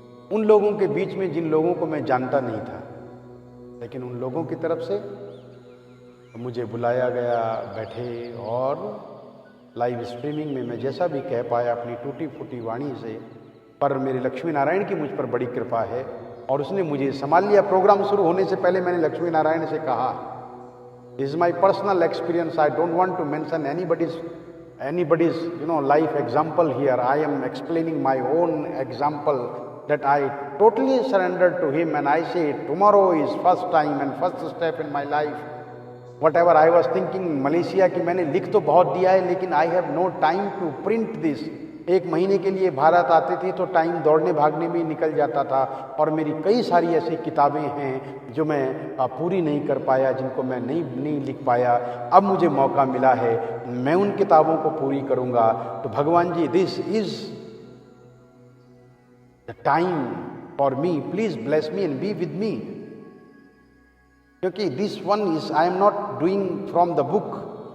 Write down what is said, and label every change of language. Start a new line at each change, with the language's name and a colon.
Hindi: उन लोगों के बीच में जिन लोगों को मैं जानता नहीं था, लेकिन उन लोगों की तरफ से मुझे बुलाया गया, बैठे और लाइव स्ट्रीमिंग में मैं जैसा भी कह पाया अपनी टूटी फूटी वाणी से, पर मेरे लक्ष्मी नारायण की मुझ पर बड़ी कृपा है और उसने मुझे संभाल लिया। प्रोग्राम शुरू होने से पहले मैंने लक्ष्मी नारायण से कहा,
English: This is my personal experience, I don't want to mention anybody's life example here. I am explaining my own example that I totally surrendered to him, and I say tomorrow is first time and first step in my life. Whatever I was thinking,
Hindi: Malaysia की मैंने लिख तो बहुत दिया है, लेकिन
English: I have no time to print this.
Hindi: 1 महीने के लिए भारत आते थे तो टाइम दौड़ने भागने में ही निकल जाता था, और मेरी कई सारी ऐसी किताबें हैं जो मैं पूरी नहीं कर पाया, जिनको मैं नहीं लिख पाया। अब मुझे मौका मिला है, मैं उन किताबों को पूरी करूंगा। तो भगवान जी,
English: this is the time for me, please bless me and be with me,
Hindi: क्योंकि
English: This one is I am not doing from the book.